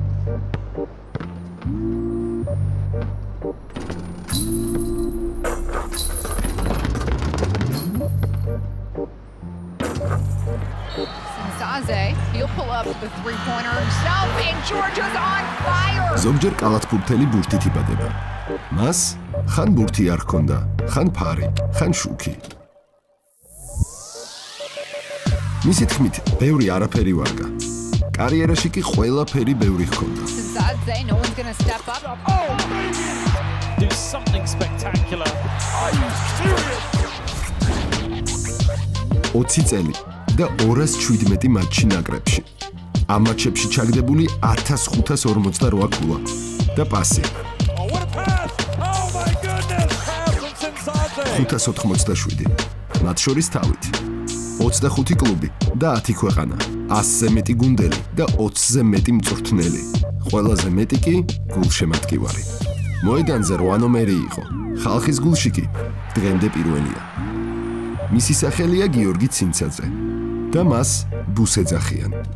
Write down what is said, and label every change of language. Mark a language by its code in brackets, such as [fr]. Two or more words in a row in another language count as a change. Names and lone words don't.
[en] He'll pull up the three-pointer himself, and Georgia's on fire. [ka] ზოგჯერ კალათბურთელი ბურთით იბადება. მას ხან ბურთი არ ჰქონდა, ხან ფარი, ხან შუქი. მისი თქმით, ბევრი არაფერი ვარგა. კარიერაში კი ყველაფერი ბევრი ჰქონდა. [en] No one's going to step up. Oh, do something spectacular. Are you serious? [ka] 20 წელი და 217 მატჩი ნაკრებში. ამ მატჩებში ჩაგდებული 1548 ქულა და პასი. [en] Oh, what a pass! Oh my goodness! Pass from Sensate. 587. [ka] მათ შორის თავით 25 კლუბი და 10 ქვეყანა, 100-ზე მეტი გუნდელი და 20-ზე მეტი მწვრთნელი. ყველაზე მეტი კი გულშემატკივარი. მოედანზე 8 ნომერი იყო. ხალხის გულში კი დღემდე პირველია. მისი სახელია გიორგი ცინცაძე და მას ბუს ეძახიან.